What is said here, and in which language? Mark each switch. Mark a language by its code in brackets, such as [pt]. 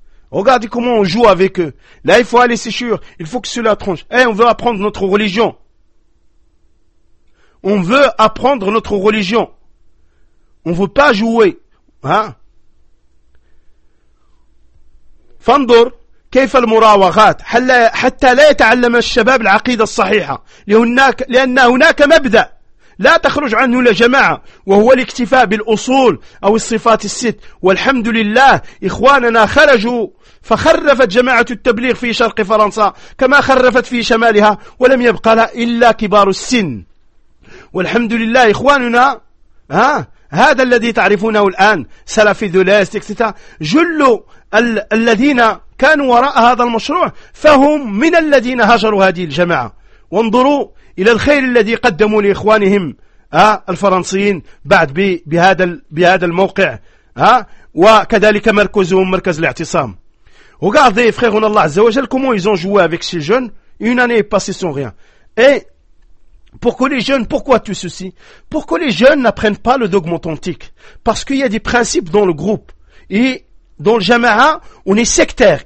[fr] Regardez comment on joue avec eux. Là, il faut aller, c'est sûr. Il faut que cela tranche. Eh, on veut apprendre notre religion. On veut apprendre notre religion. On veut pas jouer. Hein? [ar] فانظر كيف المراوغات حتى لا يتعلم الشباب العقيدة الصحيحة، لأن هناك مبدأ لا تخرج عنه إلا جماعة، وهو الاكتفاء بالأصول أو الصفات الست. والحمد لله إخواننا خرجوا، فخرفت جماعة التبليغ في شرق فرنسا كما خرفت في شمالها، ولم يبقى لها إلا كبار السن. والحمد لله إخواننا هذا الذي تعرفونه الآن، سلفي ذولاستيكتا، جل الذين كانوا وراء هذا المشروع فهم من الذين هاجروا هذه الجماعة. وانظروا إلى الخير الذي قدموا لإخوانهم الفرنسيين بعد بهذا الموقع، وكذلك مركزهم مركز الاعتصام. [fr] Regardez, frère en Allah, comment ils ont joué avec ces jeunes, une année passée sans rien. Et pourquoi les jeunes, pourquoi tout ceci? Pourquoi les jeunes n'apprennent pas le dogme authentique? Parce qu'il y a des principes dans le groupe. Et dans le jama'a, on est sectaire.